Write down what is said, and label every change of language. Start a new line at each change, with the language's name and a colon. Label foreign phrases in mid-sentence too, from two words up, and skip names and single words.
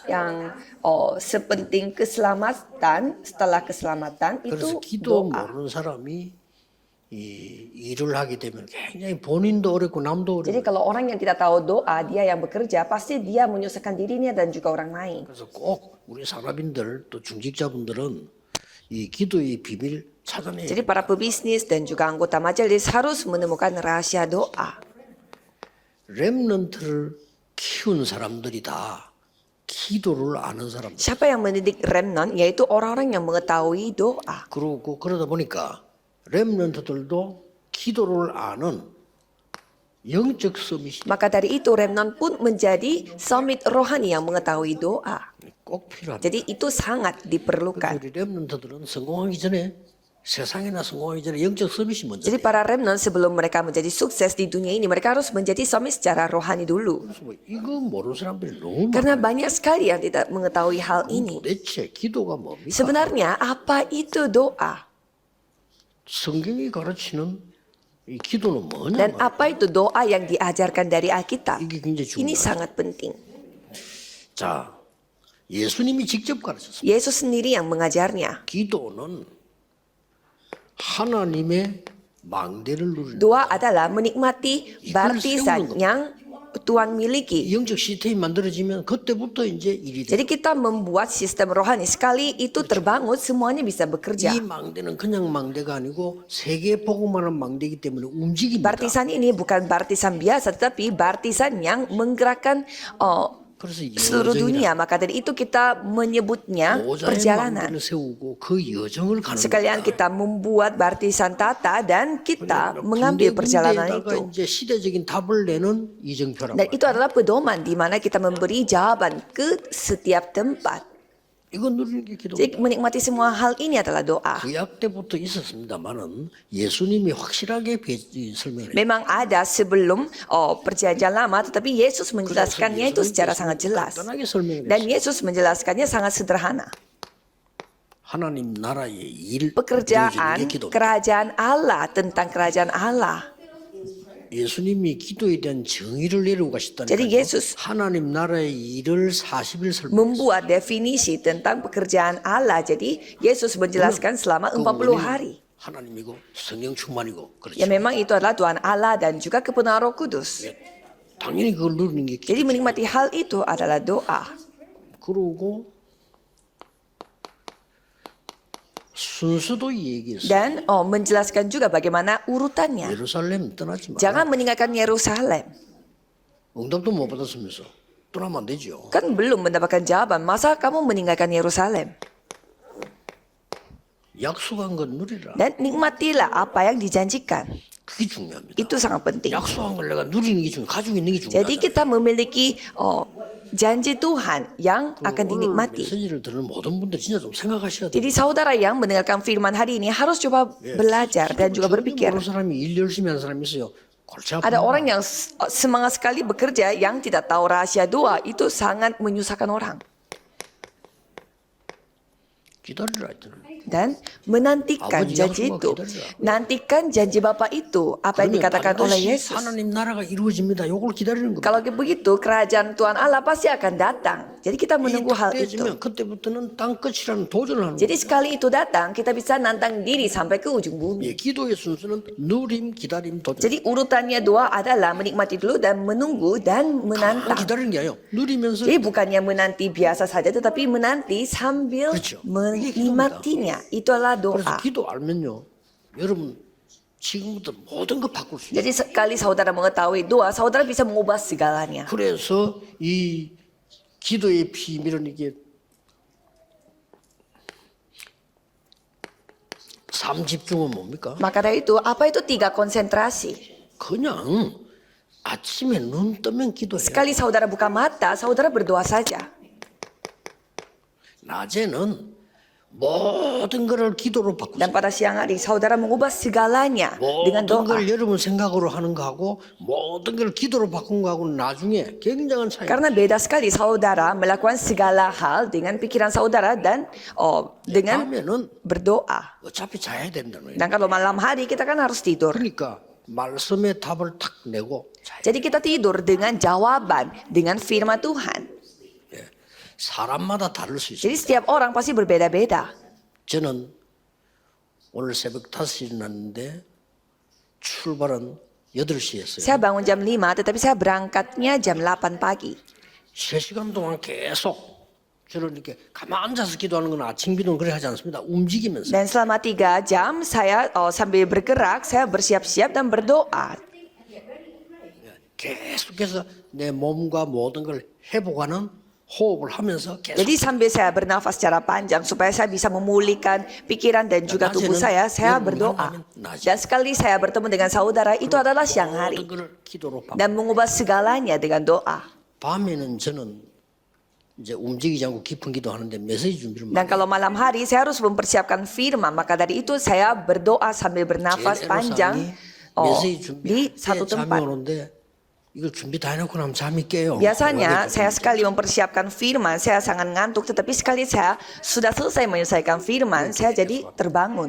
Indonesian: Yang sepenting keselamatan, setelah keselamatan
Korean: 그래서
Indonesian: itu
Korean: 기도
Indonesian: doa.
Korean: 모르는 사람이 이 일을 하게 되면 굉장히 본인도 어렵고 남도
Indonesian: Jadi
Korean: 어렵고
Indonesian: kalau orang yang tidak tahu doa, dia yang bekerja, pasti dia menyusahkan dirinya dan juga orang lain.
Korean: 그래서 꼭 우리 산업인들 또 중직자분들은 이 기도의 비밀 찾아내야
Indonesian: Jadi para pebisnis dan juga anggota majelis harus menemukan rahasia doa.
Korean: 렘넌트를 키운 사람들이 다 기도를 아는 사람들.
Indonesian: Siapa yang mendidik remnant? Yaitu orang-orang yang mengetahui doa.
Korean: 그러고 그러다 보니까 렘넌트들도 기도를 아는 영적 서밋이
Indonesian: Maka dari itu remnant pun menjadi summit rohani yang mengetahui doa.
Korean: 꼭 필요합니다.
Indonesian: Jadi itu sangat diperlukan.
Korean: 우리 렘넌트들은 성공하기 전에 세상에나 성공하기 전에 영적 서밋이 먼저.
Indonesian: Jadi para remnant sebelum mereka menjadi sukses di dunia ini, mereka harus menjadi summit secara rohani dulu.
Korean: 그래서 뭐 이거 모르는 사람들이 너무
Indonesian: Karena
Korean: 많아요.
Indonesian: banyak sekali yang tidak mengetahui hal ini.
Korean: 도대체 기도가 뭡니까?
Indonesian: Sebenarnya apa itu doa?
Korean: 성경이 가르치는 이 기도는 뭐냐?
Indonesian: Dan apa itu doa yang diajarkan dari Alkitab?
Korean: 이게 굉장히
Indonesian: Ini
Korean: 중요해요.
Indonesian: sangat penting.
Korean: 자, 예수님이 직접 가르쳤습니다.
Indonesian: Yesus sendiri yang mengajarnya.
Korean: 기도는 하나님의 망대를 누리는
Indonesian: Doa adalah menikmati baptisan yang Tuhan miliki.
Korean: 영적 시스템이 만들어지면 그때부터 이제 일이 돼.
Indonesian: Jadi kita membuat sistem rohani. Sekali itu terbangun, semuanya bisa bekerja.
Korean: 이 망대는 그냥 망대가 아니고 세계 복음하는 망대이기 때문에 움직입니다.
Indonesian: Baptisan ini bukan baptisan biasa, tetapi baptisan yang menggerakkan
Korean: 그래서
Indonesian: seluruh dunia. Maka dari itu kita menyebutnya
Korean: 보좌의
Indonesian: perjalanan.
Korean: 망대를 세우고 그 여정을 가는
Indonesian: Sekalian
Korean: 겁니다.
Indonesian: kita membuat baptisan tata dan kita mengambil perjalanan
Korean: 군데군데에다가
Indonesian: itu.
Korean: 이제 시대적인 답을 내는 이정표란
Indonesian: Dan
Korean: 말이에요.
Indonesian: itu adalah pedoman di mana kita memberi jawaban ke setiap tempat.
Korean: 이건 누리는 게 기도입니다.
Indonesian: Jadi menikmati semua hal ini adalah doa.
Korean: 구약 때부터 있었습니다만은 예수님이 확실하게 설명을 해요.
Indonesian: Memang ada sebelum perjanjian lama, tetapi Yesus menjelaskannya itu secara sangat jelas.
Korean: 간단하게 설명을
Indonesian: Dan
Korean: 했어요.
Indonesian: Yesus menjelaskannya sangat sederhana.
Korean: 하나님 나라의 일
Indonesian: Pekerjaan
Korean: 이루어지는 게 기도입니다.
Indonesian: kerajaan Allah, tentang kerajaan Allah.
Korean: 예수님이 기도에 대한 정의를 내려고
Indonesian: Jadi
Korean: 가셨다니까요.
Indonesian: Yesus
Korean: 하나님 나라의 일을 40일 설명했어요.
Indonesian: membuat definisi tentang pekerjaan Allah. Jadi Yesus menjelaskan selama 40 hari.
Korean: 하나님이고 성령 충만이고 그렇죠.
Indonesian: Ya memang itu adalah Tuhan Allah dan juga kebenaran Roh Kudus.
Korean: 당연히 그걸 누리는 게
Indonesian: Jadi
Korean: 기도.
Indonesian: menikmati hal itu adalah doa.
Korean: 그러고 순서도 얘기했어요.
Indonesian: Dan menjelaskan juga bagaimana urutannya.
Korean: 예루살렘 떠나지 마.
Indonesian: Jangan meninggalkan Yerusalem.
Korean: 응답도 못 받았으면서 떠나면 안 되죠.
Indonesian: Kan belum mendapatkan jawaban. Masa kamu meninggalkan Yerusalem?
Korean: 약속한 건 누리라.
Indonesian: Dan nikmatilah apa yang dijanjikan.
Korean: 그게 중요합니다.
Indonesian: Itu sangat penting.
Korean: 약속한 걸 내가 누리는 게 중요해. 가지고 있는 게
Indonesian: Jadi
Korean: 중요하다.
Indonesian: kita memiliki janji Tuhan yang akan
Korean: 오늘
Indonesian: dinikmati.
Korean: 메시지를 들은 모든 분들 진짜 좀 생각하셔야 돼요.
Indonesian: Jadi saudara yang mendengarkan firman hari ini harus coba belajar dan juga berpikir.
Korean: 모르는 사람이 일 열심히 하는 사람이 있어요. 골치 아픈
Indonesian: Ada orang yang semangat sekali bekerja yang tidak tahu rahasia doa, itu sangat menyusahkan orang.
Korean: 기다리라 했잖아요.
Indonesian: Dan menantikan
Korean: 아버지
Indonesian: janji
Korean: 약속을
Indonesian: itu.
Korean: 기다리라.
Indonesian: Nantikan janji Bapa itu, apa yang
Korean: 그러면
Indonesian: dikatakan oleh
Korean: 반드시
Indonesian: Yesus.
Korean: 하나님 나라가 이루어집니다. 요걸 기다리는 겁니다.
Indonesian: Kalau begitu, kerajaan Tuhan Allah pasti akan datang. Jadi kita menunggu hal itu.
Korean: 때지면 그때부터는 땅 끝이라는 도전을 하는
Indonesian: Jadi
Korean: 거예요.
Indonesian: sekali itu datang, kita bisa nantang diri sampai ke ujung bumi.
Korean: 예, 기도의 순서는 누림, 기다림, 도전.
Indonesian: Jadi urutannya doa adalah menikmati dulu dan menunggu dan menantang.
Korean: 기다리는 게 아니에요. 누리면서
Indonesian: Jadi bukannya menanti biasa saja, tetapi menanti sambil
Korean: 그렇죠.
Indonesian: menikmatinya. Itu adalah
Korean: 그래서
Indonesian: doa.
Korean: 기도 알면요. 여러분 지금부터 모든 거 바꿀 수 있어요.
Indonesian: Jadi sekali saudara mengetahui doa, saudara bisa mengubah segalanya.
Korean: 그래서 이 기도의 비밀은 이게 삶 집중은 뭡니까?
Indonesian: Maka dari itu, apa itu 3 konsentrasi?
Korean: 그냥 아침에 눈 뜨면 기도해요.
Indonesian: Sekali saudara buka mata, saudara berdoa saja.
Korean: 낮에는 모든 것을 기도로
Indonesian: Dan
Korean: 바꾸세요.
Indonesian: pada siang hari, saudara mengubah segalanya dengan
Korean: 모든
Indonesian: doa.
Korean: 걸 여러분 생각으로 하는 거하고 모든 걸 기도로 바꾼 거하고는 나중에 굉장한 차이.
Indonesian: Karena beda sekali saudara melakukan segala hal dengan pikiran saudara dan dengan
Korean: 다음에는
Indonesian: berdoa.
Korean: 어차피 자야 된다는 거예요.
Indonesian: Dan kalau malam hari kita kan harus tidur.
Korean: 그러니까 말씀의 답을 탁 내고 자야.
Indonesian: Jadi kita tidur dengan jawaban, dengan firman Tuhan.
Korean: 사람마다 다를 수 있어요.
Indonesian: Jadi setiap orang pasti berbeda-beda.
Korean: 저는 오늘 새벽 5시에 일어났는데 출발은 8시에 했어요.
Indonesian: Saya bangun jam 5, tetapi saya berangkatnya jam 8 pagi.
Korean: 3시간 동안 계속 저는 이렇게 가만 앉아서 기도하는 건 아침 기도는 그래 하지 않습니다. 움직이면서.
Indonesian: Dan selama 3 jam saya sambil bergerak, saya bersiap-siap dan berdoa.
Korean: 계속해서 내 몸과 모든 걸 회복하는 호흡을 하면서 계속
Indonesian: Jadi sambil saya bernafas secara panjang supaya saya bisa memulihkan pikiran dan juga tubuh saya berdoa. Dan sekali saya bertemu dengan saudara, itu adalah siang hari.
Korean: 모든 걸 기도로 바꿔.
Indonesian: Dan mengubah segalanya dengan doa.
Korean: 밤에는 저는 이제 움직이지 않고 깊은 기도하는데 메시지 준비를
Indonesian: Dan
Korean: 많이
Indonesian: kalau malam hari saya harus mempersiapkan firman, maka dari itu saya berdoa sambil bernafas panjang
Korean: 메시지
Indonesian: di
Korean: 준비
Indonesian: satu
Korean: 잠이
Indonesian: tempat.
Korean: 오는데 이걸 준비 다 해놓고 나면 잠이 깨요.
Indonesian: Biasanya saya sekali mempersiapkan firman, saya sangat ngantuk, tetapi sekali saya sudah selesai menyelesaikan firman, saya jadi terbangun.